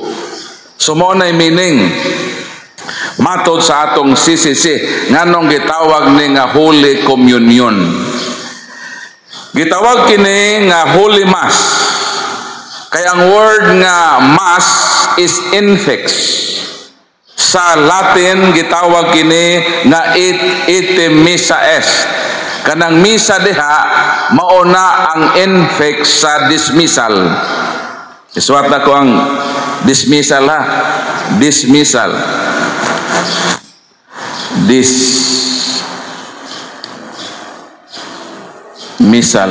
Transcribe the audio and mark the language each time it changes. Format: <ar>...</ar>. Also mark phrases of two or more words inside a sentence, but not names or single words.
<ceb>So mao nay meaning matod sa atong CCC nganong gitawag ni nga</ceb> <en>Holy Communion.</en> <ceb>Gitawag kini nga</ceb> <en>Holy Mass.</en> <ceb>Kay ang word nga Mass is infix. Sa Latin gitawag kini nga</ceb> <la>ite missa est.</la> <ceb>Kanang misa diha mauna ang infix sa dismissal. Isuwat na ko ang dismissal, ha. Dismissal. Misal.</ceb>